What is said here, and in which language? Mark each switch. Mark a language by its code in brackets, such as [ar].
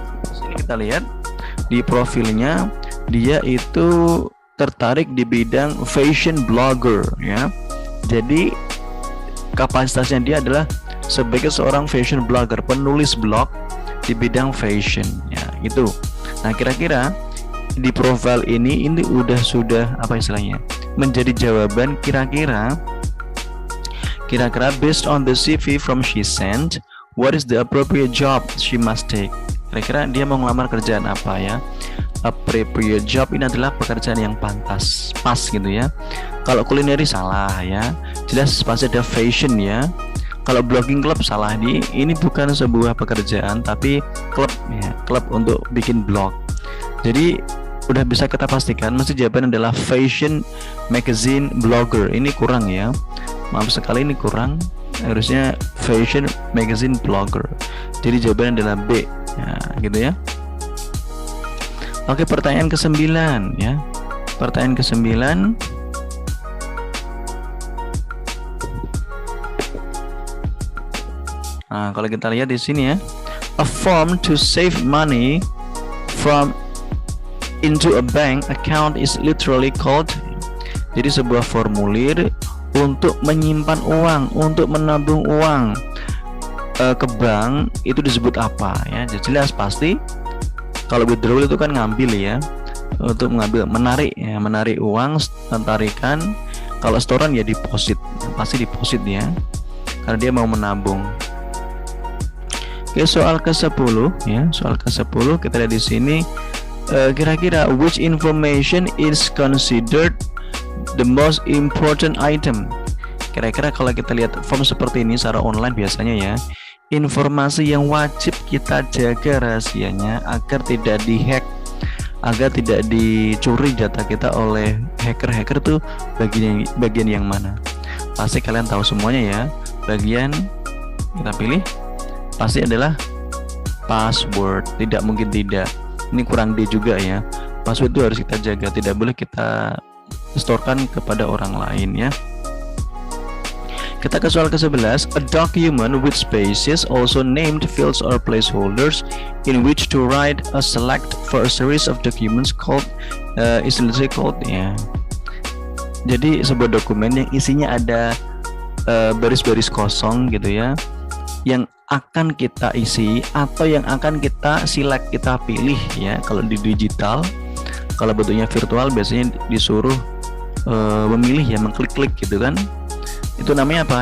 [id] Sini kita lihat di profilnya, dia itu tertarik di bidang fashion blogger ya. Jadi kapasitasnya dia adalah sebagai seorang fashion blogger, penulis blog di bidang fashion ya, itu. Nah, kira-kira di profil ini sudah apa istilahnya? Menjadi jawaban kira-kira [en] based on the CV from she sent, what is the appropriate job she must take? [id] Kira-kira dia mau ngelamar kerjaan apa ya? Appropriate job ini adalah pekerjaan yang pantas, pas gitu ya. Kalau kulineri salah ya, jelas pasti ada fashion ya. Kalau blogging club salah, ini bukan sebuah pekerjaan tapi klub ya, klub untuk bikin blog. Jadi udah bisa kita pastikan mesti jawaban adalah fashion magazine blogger. Ini kurang ya, maaf sekali ini kurang. harusnya fashion magazine blogger. Jadi jawabannya adalah B. Ya, gitu ya. Oke, pertanyaan ke-9 ya. Pertanyaan ke-9. Nah, kalau kita lihat di sini ya, [en] a form to save money from into a bank account is literally called. [id] Jadi sebuah formulir untuk menyimpan uang, untuk menabung uang ke bank itu disebut apa ya? Jelas pasti. Kalau withdrawal itu kan ngambil ya, untuk mengambil, menarik ya, menarik uang, tarikan. Kalau setoran ya deposit, pasti deposit ya, karena dia mau menabung. Oke, soal ke-10 ya, soal ke-10 kita lihat di sini. Kira-kira [en] which information is considered the most important item? [id] Kira-kira kalau kita lihat form seperti ini secara online biasanya ya, informasi yang wajib kita jaga rahasianya agar tidak dihack, agar tidak dicuri data kita oleh hacker-hacker tuh bagian yang mana? Pasti kalian tahu semuanya ya. Bagian kita pilih pasti adalah password, tidak mungkin tidak. Ini kurang D juga ya. Password itu harus kita jaga, tidak boleh kita storekan kepada orang lain ya. Kita ke soal ke-11. [en] A document with spaces, also named fields or placeholders, in which to write a select for a series of documents called is called ya. [id] Jadi sebuah dokumen yang isinya ada baris-baris kosong gitu ya, yang akan kita isi atau yang akan kita select, kita pilih ya. Kalau di digital, kalau bentuknya virtual biasanya disuruh memilih ya, mengklik-klik gitu kan. Itu namanya apa?